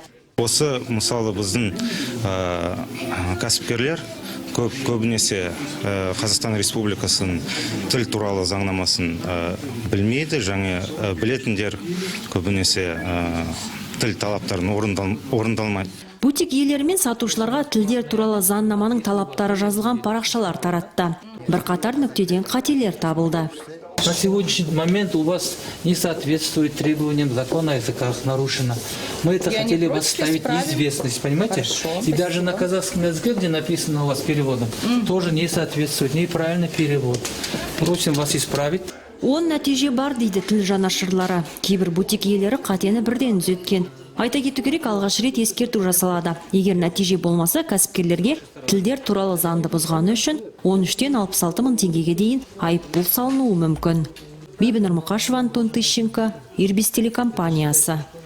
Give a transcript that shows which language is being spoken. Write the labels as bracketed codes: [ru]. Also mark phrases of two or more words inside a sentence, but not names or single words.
[kk] Осы мысалы біздің кәсіпкерлер көбінесе Қазақстан Республикасының тіл туралы заңнамасын білмейді, және білетіндер көбінесе тіл талаптарын орындалмайды. Бутик иелері мен сатушыларға тілдер туралы заңнаманың талаптары жазылған парақшалар таратты. Бірқатар нүктеден қателер табылды. [ru] На сегодняшний момент у вас не соответствует требованиям закона о языках, нарушено. Мы это хотели вас ставить неизвестность, понимаете? И даже на казахском языке, где написано у вас переводом, тоже не соответствует, неправильный перевод. Просим вас исправить. [kk] Он нәтиже бар дейді тіл жанашырлары. Кейбір бутик иелері қатені бірден түзеткен. Айта кету керек, алғаш рет ескерту жасалады. Егер нәтиже болмаса, кәсіпкерлерге тілдер туралы заңды бұзғаны үшін 13-тен 66 мың теңгеге дейін айыппұл салынуы мүмкін. Бибі Нұрмұқашева, Антон Тыщенко, Ирбис телекомпаниясы.